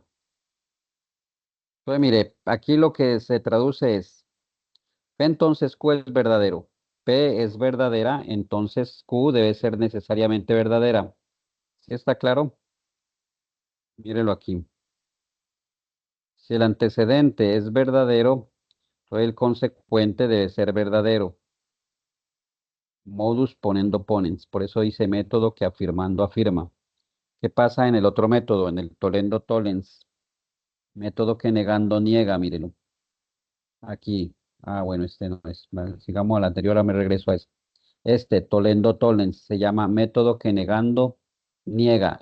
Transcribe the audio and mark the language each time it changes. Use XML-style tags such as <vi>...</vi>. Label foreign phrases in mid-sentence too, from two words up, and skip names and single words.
<es>Entonces, mire, aquí lo que se traduce es P entonces Q es verdadero. P es verdadera, entonces Q debe ser necesariamente verdadera. ¿Sí está claro? Mírelo aquí. Si el antecedente es verdadero, entonces el consecuente debe ser verdadero.</es> <la>Modus ponendo ponens.</la> <es>Por eso dice método que afirmando afirma. ¿Qué pasa en el otro método? En el</es> <la>tolendo tollens.</la> <es>Método que negando niega, mírenlo. Aquí. Ah, bueno, este no es. Vale, sigamos al anterior, ahora me regreso a este. Este,</es> <la>tolendo tollens,</la> <es>se llama método que negando niega.</es>